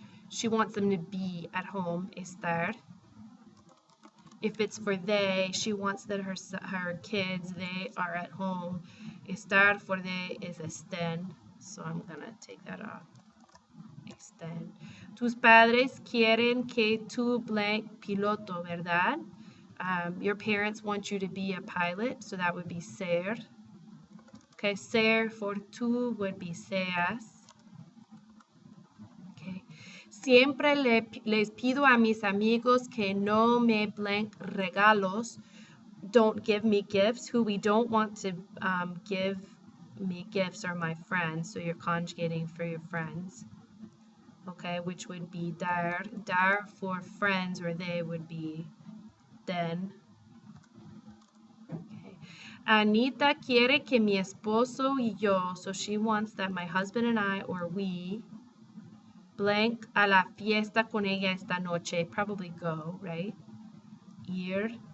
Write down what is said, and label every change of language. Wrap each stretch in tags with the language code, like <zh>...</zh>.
<en>She wants them to be at home, estar. If it's for they, she wants that her kids, they are at home. Estar for they is estén. So I'm going to take that off.</en> <es>Estén. Tus padres quieren que tú blank piloto, ¿verdad?</es> <en>Your parents want you to be a pilot, so that would be ser. Okay, ser for tú would be seas.</en> <es>Siempre les pido a mis amigos que no me blank regalos.</es> <en>Don't give me gifts. Who we don't want to give me gifts are my friends. So you're conjugating for your friends. Okay, which would be dar. Dar for friends, or they would be den. Okay.</en> <es>Anita quiere que mi esposo y yo,</es> <en>so she wants that my husband and I, or we, blank</en> <es>a la fiesta con ella esta noche,</es> <en>probably go, right? Ir.</en>